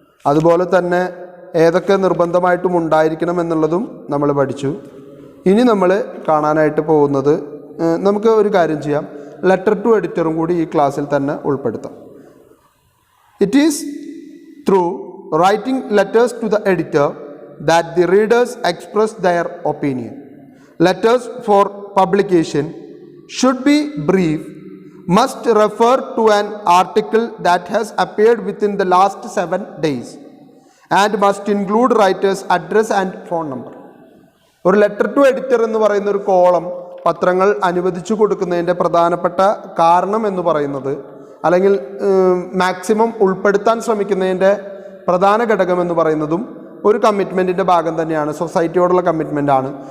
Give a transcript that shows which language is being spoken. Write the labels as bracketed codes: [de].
[ml] അതുപോലെ തന്നെ ഏതൊക്കെ നിർബന്ധമായിട്ടും ഉണ്ടായിരിക്കണം എന്നുള്ളതും നമ്മൾ പഠിച്ചു. ഇനി നമ്മൾ കാണാനായിട്ട് പോകുന്നത്, നമുക്ക് ഒരു കാര്യം ചെയ്യാം, ലെറ്റർ ടു എഡിറ്ററും കൂടി ഈ ക്ലാസ്സിൽ തന്നെ ഉൾപ്പെടുത്താം. [en] It is through writing letters to the editor that the readers express their opinion. Letters for publication should be brief, must refer to an article that has appeared within the last 7 days, and must include writer's address and phone number. [ml] ഒരു letter to editor എന്ന് പറയുന്ന ഒരു column പത്രങ്ങൾ അനുവദിച്ചു കൊടുക്കുന്നതിൻ്റെ പ്രധാനപ്പെട്ട കാരണം എന്ന് പറയുന്നത്, അല്ലെങ്കിൽ മാക്സിമം ഉൾപ്പെടുത്താൻ ശ്രമിക്കുന്നതിൻ്റെ പ്രധാന ഘടകം എന്ന് പറയുന്നതും ഒരു കമ്മിറ്റ്മെൻറ്റിൻ്റെ ഭാഗം തന്നെയാണ്, സൊസൈറ്റിയോടുള്ള കമ്മിറ്റ്മെൻ്റാണ്.